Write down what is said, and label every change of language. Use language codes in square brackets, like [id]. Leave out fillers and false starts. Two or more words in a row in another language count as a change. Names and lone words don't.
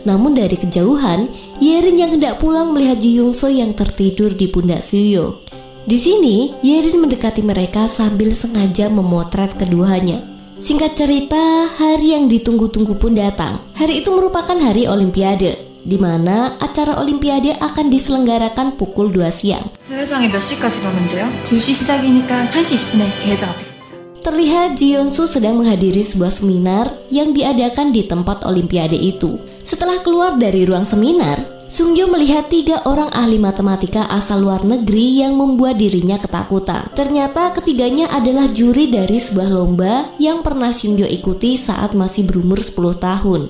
[id] Namun dari kejauhan, Yerin yang hendak pulang melihat Ji Yong-soo yang tertidur di pundak Sungyo. Di sini, Yerin mendekati mereka sambil sengaja memotret keduanya. Singkat cerita, hari yang ditunggu-tunggu pun datang. Hari itu merupakan hari Olimpiade, di mana acara Olimpiade akan diselenggarakan pukul 2 siang. [ko] 대회장에 몇 시까지 가면 돼요? 2시 시작이니까 1시 20분에 대회장 앞에서 보자. [id] Terlihat Ji Yun-soo sedang menghadiri sebuah seminar yang diadakan di tempat Olimpiade itu. Setelah keluar dari ruang seminar, Sungyo melihat 3 orang ahli matematika asal luar negeri yang membuat dirinya ketakutan. Ternyata ketiganya adalah juri dari sebuah lomba yang pernah Sungyo ikuti saat masih berumur 10 tahun.